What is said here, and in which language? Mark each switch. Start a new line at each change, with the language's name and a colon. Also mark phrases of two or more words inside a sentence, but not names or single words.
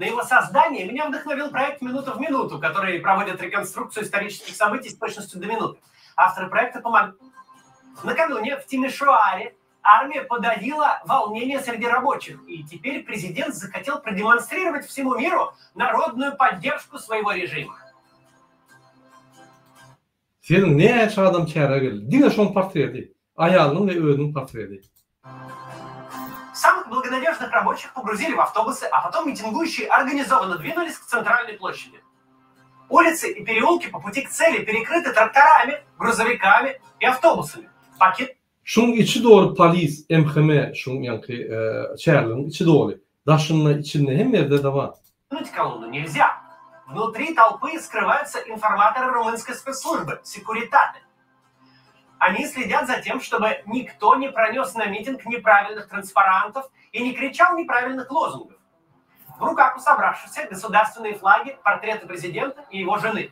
Russian: На его создание меня вдохновил проект «Минута в минуту», который проводит реконструкцию исторических событий с точностью до минуты. Авторы проекта помогли. Накануне в Тимишоаре армия подавила волнение среди рабочих, и теперь президент захотел продемонстрировать всему миру народную поддержку своего режима.
Turkmen: Senin näçe adam çäre geldi? Diňe şoň portreti, aýalynyň we özüniň portreti.
Russian: Самых благонадежных рабочих погрузили в автобусы, а потом митингующие организованно двинулись к центральной площади. Улицы и переулки по пути к цели перекрыты тракторами, грузовиками и автобусами. Пакет.
Turkmen: Şoň içi dolu polis, MHM, şoň ýanky çärliň içi dolu. Daşynyň içinde hem ýerde de bar.
Russian: Колонну нельзя. Внутри толпы скрываются информаторы румынской спецслужбы, секуритаты. Они следят за тем, чтобы никто не пронес на митинг неправильных транспарантов и не кричал неправильных лозунгов. В руках у собравшихся государственные флаги, портреты президента и его жены.